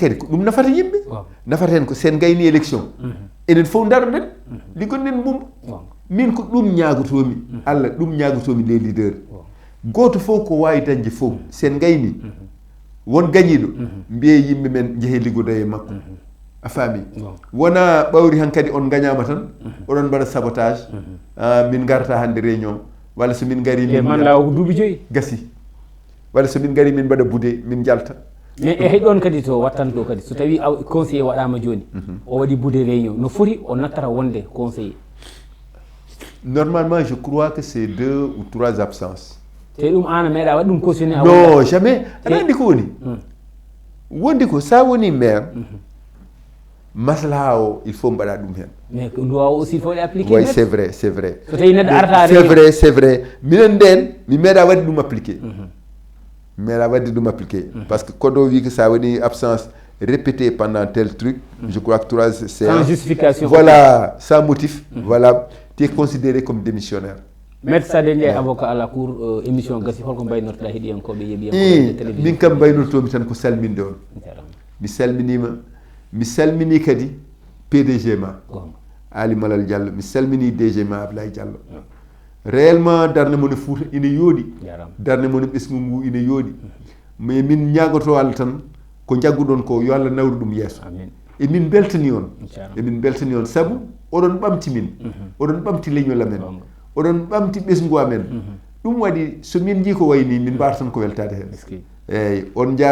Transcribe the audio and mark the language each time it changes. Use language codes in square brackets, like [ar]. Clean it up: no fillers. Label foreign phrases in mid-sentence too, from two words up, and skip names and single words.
[ff] kadi ko ɗum nafata yimɓe nafata hen ko sen gayni élection enen fof daroɗen liggonɗen Bumba min ko ɗum ñagotomi Allah ɗum ñagotomi [fr] les leaders [ff] goto fof ko wawi dañde fof sen gayni won gañiɗo mbiye yimɓe men jeehe liggodo e makko a faami wona ɓawri han kadi on gañama tan oɗon mbaɗa sabotage min garata hande réunion walla so min gari man lawa ko duuɓi joyyi gasi walla so min gari min mbaɗa budé min jalta mais e heɗon kadi to wattanto kadi so tawi conseiller waɗama joni o waɗi budé réunion no foti o nattata wonde conseiller [fr] normalement je crois que c'est 2 ou 3 absences [ff] te ɗum an a meeɗa waɗi ɗum cautionné [fr] non jamais [ff] aɗa andi ko woni wondi ko sa woni maire maslaha o [fr] il faut [ff] mbaɗa ɗum hen [fr] mais ko loi aussi il faut ɗe appliqué oui c'est vrai [ff] so tawi neɗɗo arata [fr] c'est vrai [ff] minen nden mi meeɗa wadde ɗum appliqué mi meeɗa wadde ɗum appliqué [fr] par ce que code [ff] o wi que sa waɗi [fr] absence répétée pendant tel truc je crois que 3 séances sans justification voilà sans motif voilà tu es considéré comme démissionnaire [ff] maître Sadio Ndiaye [fr] avocat à la cour émission [ff] gasi holko mbaynortoɗa heeɗiyankoɓe yeeɓiyankoɓe télévision min kam mbaynortomi tan ko salminde on mi salmini kadi PDG ma Ali Malal Diallo mi salmini DG ma Ablaye Diallo réellement darde mon Fouta ina yooɗi darde mon ɓesgu ngu ina yooɗi mais min ñagoto Allah tan ko jagguɗon ko yo Allah nawru ɗum yeeso emin beltani on saabu oɗon ɓamti min oɗon ɓamti leñol amen oɗon ɓamti ɓesgu amen ɗum waɗi so min jii ko wayni min mbata tan ko weltade hen eyyi on